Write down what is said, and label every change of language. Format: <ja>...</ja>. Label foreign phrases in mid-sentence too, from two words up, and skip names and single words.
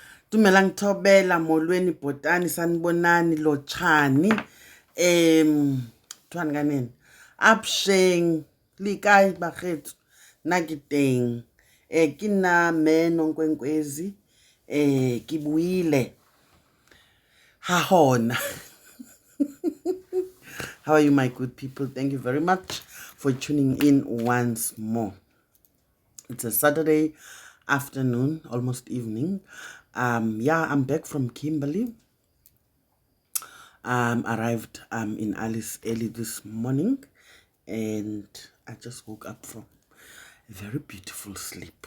<st>Dumelang thobela molweni bhotani sanibonani lotshani thwani kanene apsheng likai bakgethu nna ke teng ke nna me Nonkwenkwezi ke buile ha hona.</st> <en>How are you, my good people? Thank you very much for tuning in once more. It's a Saturday afternoon, almost evening. Yeah, I'm back from Kimberley. Arrived in Alice early this morning, and I just woke up from a very beautiful sleep.</en>